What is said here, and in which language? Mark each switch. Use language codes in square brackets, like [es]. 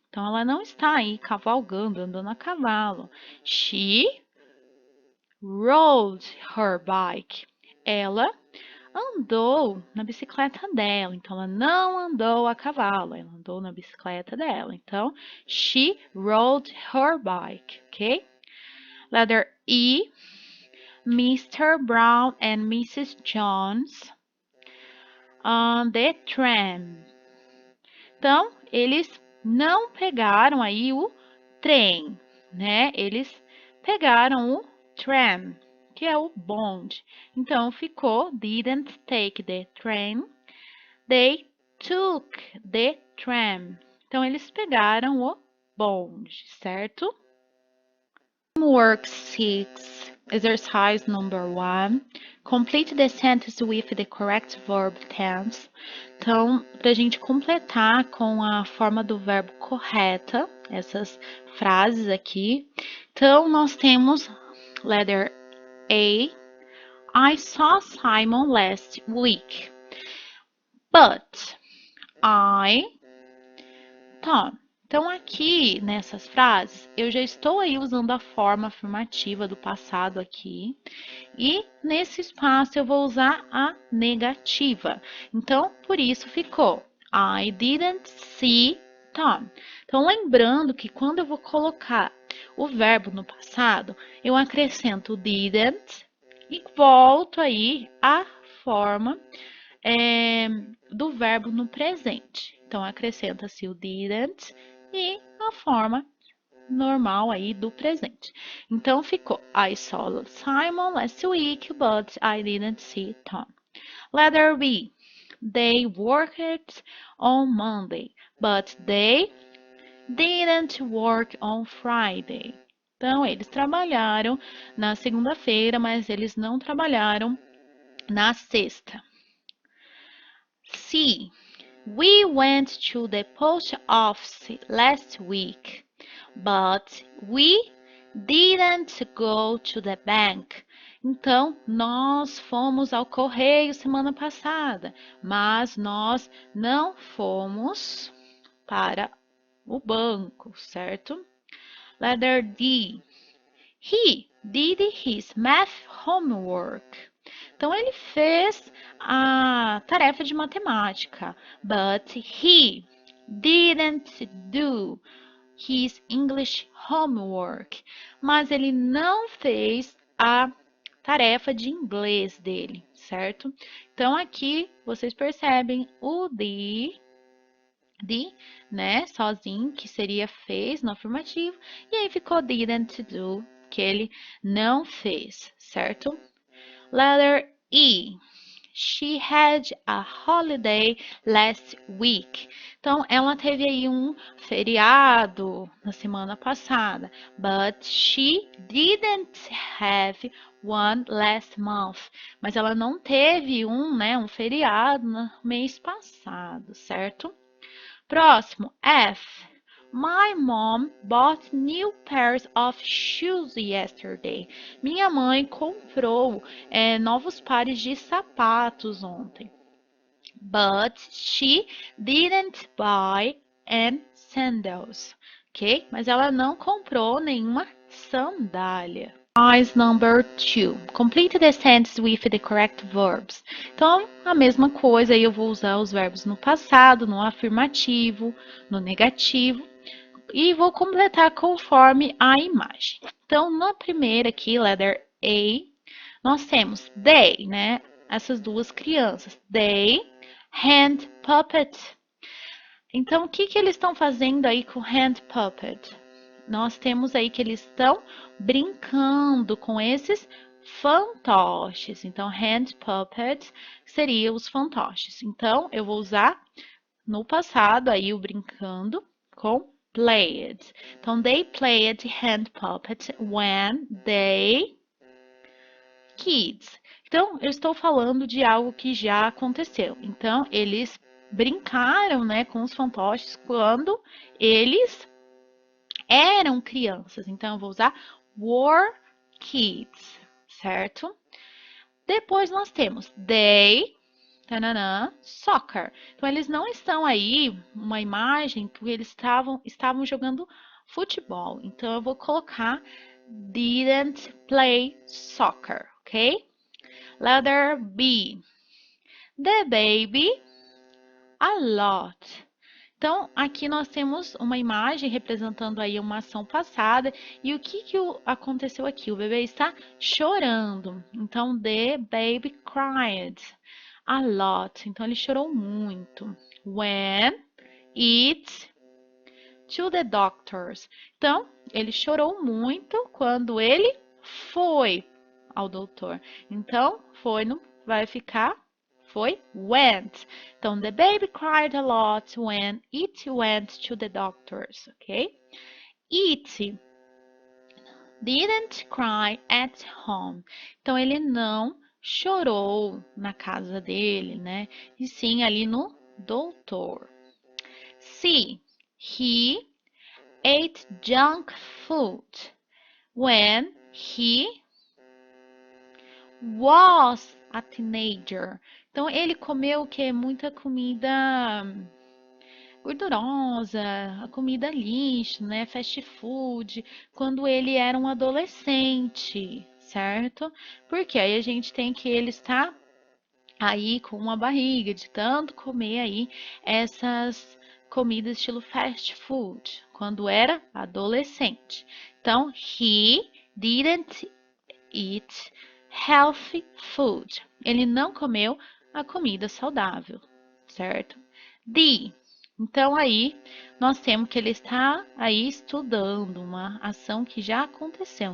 [pt] Então, ela não está aí cavalgando, andando a cavalo. [en] She rode her bike. [pt] Ela andou na bicicleta dela. Então, ela não andou a cavalo, ela andou na bicicleta dela. [en] Então, she rode her bike, ok? Letter E. Mr. Brown and Mrs. Jones on the tram. [pt] Então, eles não pegaram aí o trem, né? Eles pegaram o tram, que é o bonde. Então, ficou [en] didn't take the train, they took the tram. [pt] Então, eles pegaram o bonde, certo? [en] Homework 6, exercise number 1. Complete the sentence with the correct verb tense. [pt] Então, para a gente completar com a forma do verbo correta, essas frases aqui. Então, nós temos [en] letter A. I saw Simon last week, but I Tom. [pt] Então, aqui nessas frases, eu já estou aí usando a forma afirmativa do passado aqui. E nesse espaço eu vou usar a negativa. Então, por isso ficou [en] I didn't see Tom. [pt] Então, lembrando que quando eu vou colocar o verbo no passado, eu acrescento didn't e volto aí à forma do verbo no presente. Então, acrescenta-se o didn't e a forma normal aí do presente. Então, ficou [en] I saw Simon last week, but I didn't see Tom. Letter B. They worked on Monday, but they didn't work on Friday. [pt] Então, eles trabalharam na segunda-feira, mas eles não trabalharam na sexta. C. [en] We went to the post office last week, but we didn't go to the bank. [pt] Então, nós fomos ao correio semana passada, mas nós não fomos para o banco, certo? [en] Letter D. He did his math homework. [pt] Então, ele fez a tarefa de matemática. [en] But he didn't do his English homework. [pt] Mas ele não fez a tarefa de inglês dele, certo? Então, aqui vocês percebem o de, né, sozinho, que seria fez no afirmativo, e aí ficou [en] didn't do, [pt] que ele não fez, certo? [en] Letter E. She had a holiday last week. [pt] Então, ela teve aí um feriado na semana passada. [en] But she didn't have one last month. [pt] Mas ela não teve um feriado no mês passado, certo? Próximo, F. [en] My mom bought new pairs of shoes yesterday. [pt] Minha mãe comprou novos pares de sapatos ontem. [en] But she didn't buy any sandals. Ok? [pt] Mas ela não comprou nenhuma sandália. [en] Exercise number 2. Complete the sentence with the correct verbs. [pt] Então, a mesma coisa, aí eu vou usar os verbos no passado, no afirmativo, no negativo, e vou completar conforme a imagem. Então, na primeira aqui, letter A, nós temos they, né? Essas duas crianças. [en] They hand puppet. [pt] Então, o que eles estão fazendo aí com hand puppet? Nós temos aí que eles estão brincando com esses fantoches. Então, hand puppet seria os fantoches. Então, eu vou usar no passado aí o brincando com played. [en] Então, they played hand puppet when they kids. [pt] Então, eu estou falando de algo que já aconteceu. Então, eles brincaram, né, com os fantoches quando eles eram crianças. Então, eu vou usar [en] were kids, [pt] certo? Depois nós temos they, tananã, soccer. Então, eles não estão aí, uma imagem que eles estavam jogando futebol. Então, eu vou colocar [en] didn't play soccer, ok? Letter B. The baby a lot. [pt] Então, aqui nós temos uma imagem representando aí uma ação passada. E o que aconteceu aqui? O bebê está chorando. [en] Então, the baby cried a lot. [pt] Então, ele chorou muito. [en] When it to the doctors. [pt] Então, ele chorou muito quando ele foi ao doutor. Então, foi, não vai ficar foi went. [en] Então, the baby cried a lot when it went to the doctors, ok? It didn't cry at home. [pt] Então, ele não chorou na casa dele, né? E sim ali no doutor. C. [en] He ate junk food when he was a teenager. [pt] Então, ele comeu o que? Muita comida gordurosa, a comida lixo, né? Fast food, quando ele era um adolescente, certo? Porque aí a gente tem que ele está aí com uma barriga de tanto comer aí essas comidas estilo fast food, quando era adolescente. [en] Então, he didn't eat healthy food. [pt] Ele não comeu a comida saudável, certo? D. Então aí nós temos que ele está aí estudando uma ação que já aconteceu.